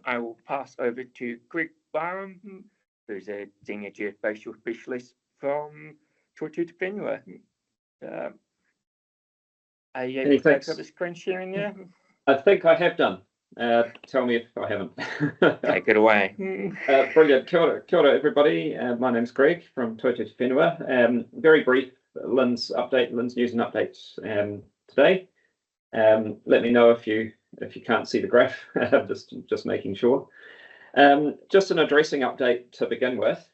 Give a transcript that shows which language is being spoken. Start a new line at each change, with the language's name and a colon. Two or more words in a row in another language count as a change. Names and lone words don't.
English: I will pass over to Greg Byrom, who's a senior geospatial specialist from
Māori: Toi Te Whenua.
English: Are you able to take up the screen sharing there? I think I have done. Tell me if I haven't. Take it away. Brilliant.
Māori: Kia ora,
English: everybody. My name's Greg from
Māori: Toi Te Whenua.
English: Very brief LINZ update, LINZ news and updates today. Let me know if you can't see the graph. just making sure. Just an addressing update to begin with.